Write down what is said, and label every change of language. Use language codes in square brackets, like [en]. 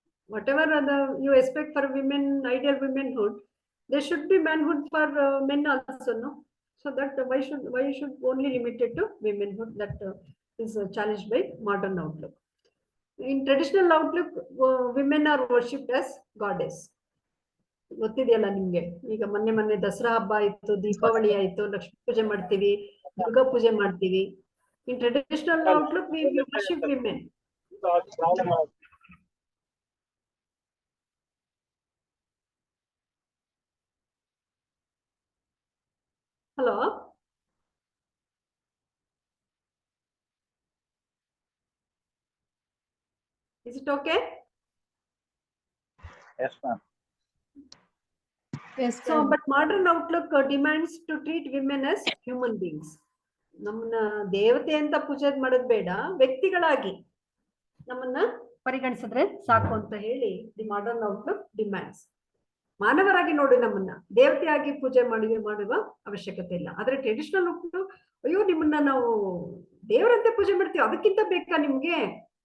[en] Whatever you expect for women, ideal womanhood, there should be manhood for men also, no? So that why should only limit it to womanhood? That is challenged by modern outlook. In traditional outlook, women are worshipped as goddess. [kn] ಗೊತ್ತಿದೆಯಲ್ಲ ನಿಮ್ಗೆ. ಈಗ ಮೊನ್ನೆ ದಸರಾ ಹಬ್ಬ ಆಯ್ತು, ದೀಪಾವಳಿ ಆಯ್ತು, ಲಕ್ಷ್ಮೀ ಪೂಜೆ ಮಾಡ್ತೀವಿ, ದುರ್ಗಾ ಪೂಜೆ ಮಾಡ್ತೀವಿ. [en] In traditional outlook, we worship women. Hello. Is it okay? Yes, ma'am. Yes, So, but modern outlook demands to treat women as human beings. [kn] ನಮ್ಮನ್ನ ದೇವತೆ ಅಂತ ಪೂಜೆ ಮಾಡೋದು ಬೇಡ, ವ್ಯಕ್ತಿಗಳಾಗಿ ನಮ್ಮನ್ನ ಪರಿಗಣಿಸಿದ್ರೆ ಸಾಕು ಅಂತ ಹೇಳಿ [en] The modern outlook demands. [kn] ಮಾನವರಾಗಿ ನೋಡಿ, ನಮ್ಮನ್ನ ದೇವತೆಯಾಗಿ ಪೂಜೆ ಮಾಡುವ ಅವಶ್ಯಕತೆ ಇಲ್ಲ. ಆದ್ರೆ ಟ್ರೆಡಿಷನಲ್ ಔಟ್ಲುಕ್, ಅಯ್ಯೋ ನಿಮ್ಮನ್ನ ನಾವು ದೇವರಂತೆ ಪೂಜೆ ಮಾಡ್ತೀವಿ, ಅದಕ್ಕಿಂತ ಬೇಕಾ ನಿಮ್ಗೆ?